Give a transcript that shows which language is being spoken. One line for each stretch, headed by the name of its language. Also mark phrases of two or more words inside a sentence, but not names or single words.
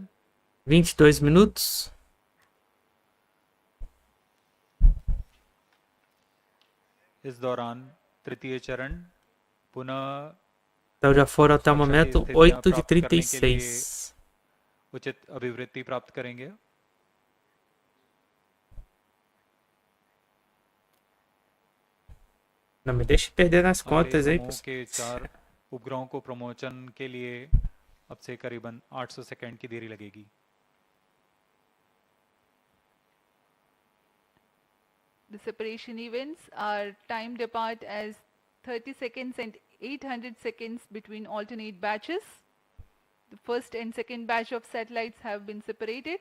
Portuguese: 22 minutos.
Hindi: इस दौरान तृतीय चरण पुनः
Portuguese: Então já foram até o momento 8 de 36.
Hindi: उचित अभिवृत्ति प्राप्त करेंगे.
Portuguese: Não me deixe perder nas contas aí,
Hindi: समूह के
Portuguese: pessoal.
Hindi: 4 उपग्रहों को प्रमोशन के लिए अब से करीबन 800 सेकंड की देरी लगेगी.
English: The separation events are timed apart as 30 seconds and 800 seconds between alternate batches. The first and second batch of satellites have been separated.